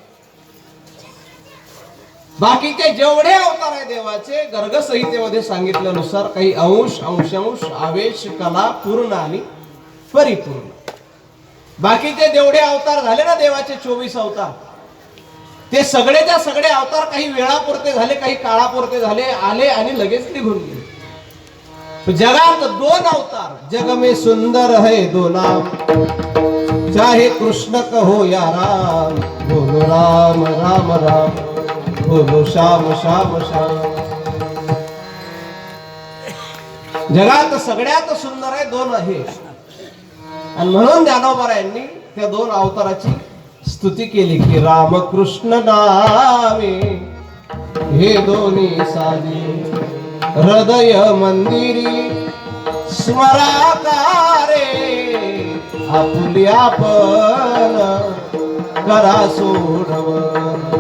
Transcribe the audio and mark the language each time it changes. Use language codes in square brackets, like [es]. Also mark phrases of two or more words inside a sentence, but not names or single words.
[mr] बाकीचे जेवढे अवतार आहे देवाचे, गर्ग संहितेमध्ये सांगितल्यानुसार काही अंश अंशांश आवेश कला पूर्ण आणि परिपूर्ण. बाकीचे जेवढे अवतार झाले ना देवाचे 24 अवतार, ते सगळेच्या सगळे अवतार काही वेळापुरते झाले, काही काळापुरते झाले, आले आणि लगेच निघून गेले. जगात 2 अवतार, [hi] जग में सुंदर है 2 नाम, चाहे कृष्ण कहो या राम, बोलो राम राम राम, बोलो श्याम श्याम श्याम. [mr] जगात सगळ्यात सुंदर आहे 2 आहे. आणि म्हणून ज्ञानोबारायांनी त्या 2 अवताराची स्तुती केली की राम कृष्ण नामे हे दोन्ही साधी, हृदय मंदिरी स्मराकारे, आपुली आपण करा सोडवन.